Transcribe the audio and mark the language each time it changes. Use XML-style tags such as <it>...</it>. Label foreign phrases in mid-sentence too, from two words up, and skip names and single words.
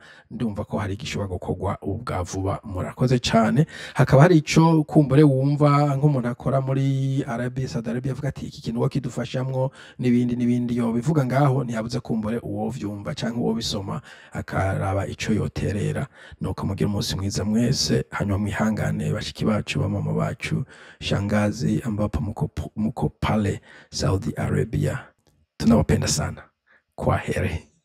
<rn>ndumva ko hari gishobora gukogwa ubwa vuba murakoze cyane hakaba hari ico kumbure wumva nk'umuntu akora muri Saudi Arabia avuga ati iki kintu wakidufashamwo nibindi yo bivuga ngaho ntiyabuze kumbure uwo vyumva canke uwo bisoma akaraba ico yoterera nuko mugira umunsi mwiza mwese hanyuma mwihangane bashiki bacu mama bacu shangazi</rn> <sw>ambapo mko pale Saudi Arabia tunawapenda sana kwa heri.</sw>